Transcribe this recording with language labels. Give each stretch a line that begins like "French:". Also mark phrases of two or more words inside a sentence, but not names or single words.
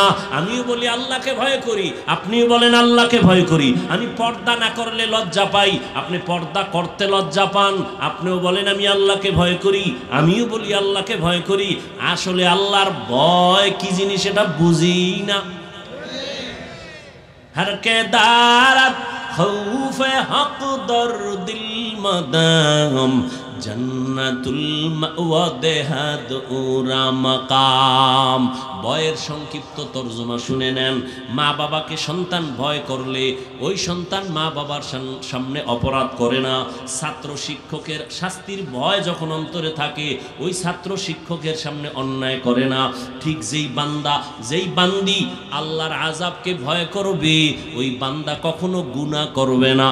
Bangla: আমিও বলি আল্লাহকে ভয় করি, আপনিও বলেন আল্লাহকে ভয় করি। আমি পর্দা না করলে লজ্জা পাই, আপনি পর্দা করতে লজ্জা পান। আপনিও বলেন আমি আল্লাহকে ভয় করি, আমিও বলি আল্লাহকে ভয় করি। আসলে আল্লাহর ভয় কি জিনিস এটা বুঝি না।
Persian: هر که دارد خوف حق در دل مدام جنة المأوى دهد او را مقام.
Bangla: ভয়ের সংক্ষিপ্ত তরজমা শুনে নেন। মা বাবাকে সন্তান ভয় করলে ওই সন্তান মা বাবার সামনে অপরাধ করে না। ছাত্র শিক্ষকের শাস্তির ভয় যখন অন্তরে থাকে ওই ছাত্র শিক্ষকের সামনে অন্যায় করে না। ঠিক যেই বান্দি আল্লাহর আযাবকে ভয় করবে ওই বান্দা কখনো গুনাহ করবে না।